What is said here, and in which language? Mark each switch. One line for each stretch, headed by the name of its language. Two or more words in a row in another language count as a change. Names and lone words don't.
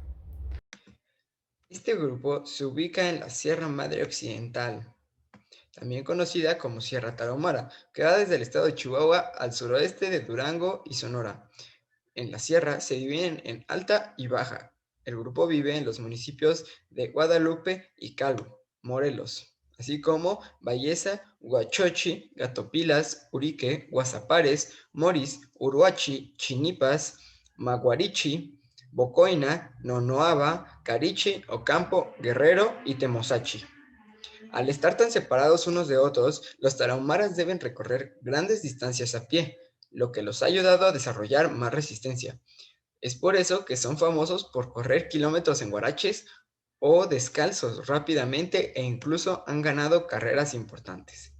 Spanish: Este grupo se ubica en la Sierra Madre Occidental, también conocida como Sierra Tarahumara, que va desde el estado de Chihuahua al suroeste de Durango y Sonora. En la sierra se dividen en alta y baja. El grupo vive en los municipios de Guadalupe y Calvo, Morelos, así como Valleza, Huachochi, Gatopilas, Urique, Guasapares, Moris, Uruachi, Chinipas, Maguarichi, Bocoina, Nonoaba, Carichi, Ocampo, Guerrero y Temosachi. Al estar tan separados unos de otros, los tarahumaras deben recorrer grandes distancias a pie, lo que los ha ayudado a desarrollar más resistencia. Es por eso que son famosos por correr kilómetros en guaraches o descalzos rápidamente e incluso han ganado carreras importantes.